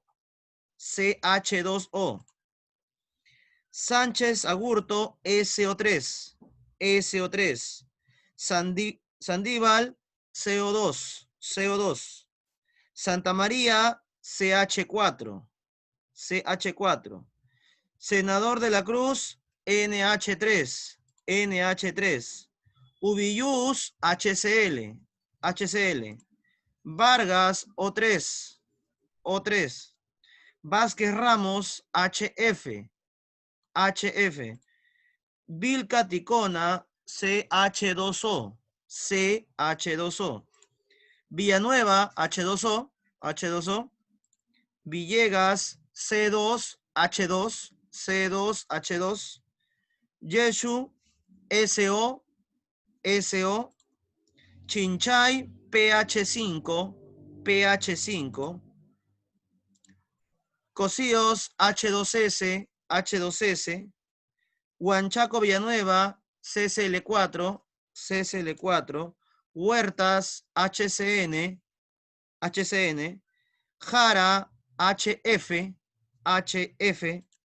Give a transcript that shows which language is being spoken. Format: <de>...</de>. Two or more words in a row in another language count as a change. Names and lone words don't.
<es>CH2O. Sánchez Agurto SO3. SO3. Sandíbal CO2. CO2. Santa María, CH4. CH4. Senador de la Cruz, NH3. NH3. Ubiyus, HCl. HCl. Vargas, O3. O3. Vázquez Ramos, HF. HF. Vilca Ticona, CH2O. CH2O. Villanueva, H2O. H2O. Villegas, C2, H2. C2, H2. Yeshu, SO. SO. Chinchay, pH5. pH5. Cosíos, H2S. H2S. Huanchaco Villanueva, CCL4, CCL4, Huertas, HCN, HCN, Jara, HF, HF,</es>